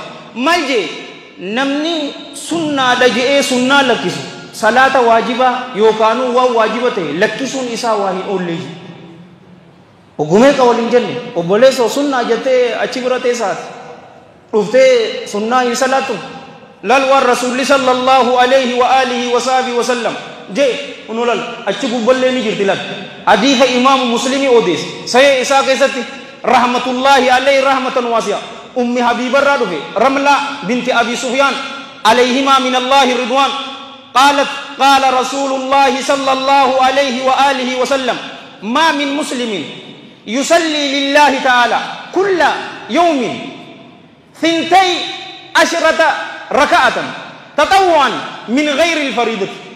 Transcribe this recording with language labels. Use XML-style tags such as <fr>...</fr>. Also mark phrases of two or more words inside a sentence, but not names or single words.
<om>mal jee namni sunnaadha je'ee sunnaa lakkisu salaata waajibaa yookaanuu waan waajiba ta'e lakkisuun isaa waa hin oollee ogumee ka waliin jenne obboleessoo sunnaa jettee achi bira teessaati dhuftee sunnaa hin salaatu lal waan rasuulli</om> <ar>صلى الله عليه وعلى آله وصحبه و</ar> <om>sallam jee unu lal achi gubballee ni jirti lal hadiisa imaamu muslimi odeesse sahih isaa keessatti</om> <ar>رحمة الله عليه رحمة واسعة</ar> <om>ummi habiibarraa dhufe</om> <ar>ramla binti abi sufyaan عليهما من الله رضوان قالت قال رسول الله صلى الله عليه وآله وسلم ما من مسلم يصلي لله تعالى كل يوم 12 ركعة تطوعا من غير الفريضة</ar>